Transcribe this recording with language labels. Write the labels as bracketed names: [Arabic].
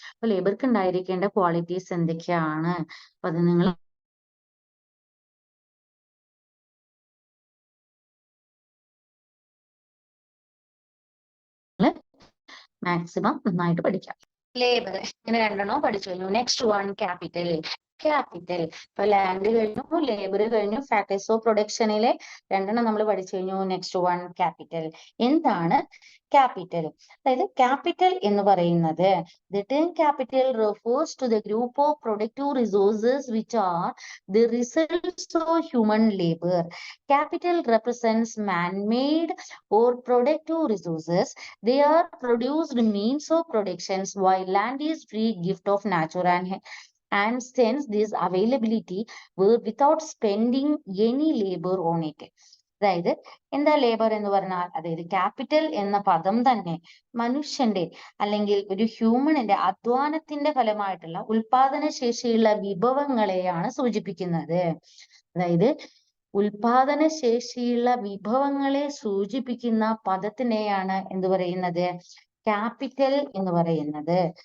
[Malayalam] അപ്പൊ ലേബർക്ക് ഉണ്ടായിരിക്കേണ്ട ക്വാളിറ്റീസ് എന്തൊക്കെയാണ്, അപ്പൊ അത് നിങ്ങൾ മാക്സിമം നന്നായിട്ട് പഠിക്കാം. ലേബർ ഇങ്ങനെ രണ്ടെണ്ണം പഠിച്ചു കഴിഞ്ഞു. Next one capital. ക്യാപിറ്റൽ ഇപ്പൊ ലാൻഡ് കഴിഞ്ഞു, ലേബർ കഴിഞ്ഞു, ഫാക്ടേഴ്സ് ഓഫ് പ്രൊഡക്ഷനിലെ രണ്ടെണ്ണം നമ്മൾ പഠിച്ചു കഴിഞ്ഞു. Next one capital. എന്താണ് ക്യാപിറ്റൽ? അതായത് ക്യാപിറ്റൽ എന്ന് പറയുന്നത് [English] the term capital refers to the group of productive resources which are the results of human labor. Capital represents man-made or productive resources. They are produced means of productions, while land is free gift of nature, and since this availability were without spending any labor on it. [Malayalam] അതായത് എന്താ labour എന്ന് പറഞ്ഞാൽ, അതായത് capital എന്ന പദം തന്നെ മനുഷ്യന്റെ അല്ലെങ്കിൽ ഒരു ഹ്യൂമണിന്റെ അധ്വാനത്തിന്റെ ഫലമായിട്ടുള്ള ഉൽപാദന ശേഷിയുള്ള വിഭവങ്ങളെയാണ് സൂചിപ്പിക്കുന്നത്. അതായത് ഉൽപാദന ശേഷിയുള്ള വിഭവങ്ങളെ സൂചിപ്പിക്കുന്ന പദത്തിനെയാണ് എന്ത് പറയുന്നത്, ക്യാപിറ്റൽ എന്ന് പറയുന്നത്.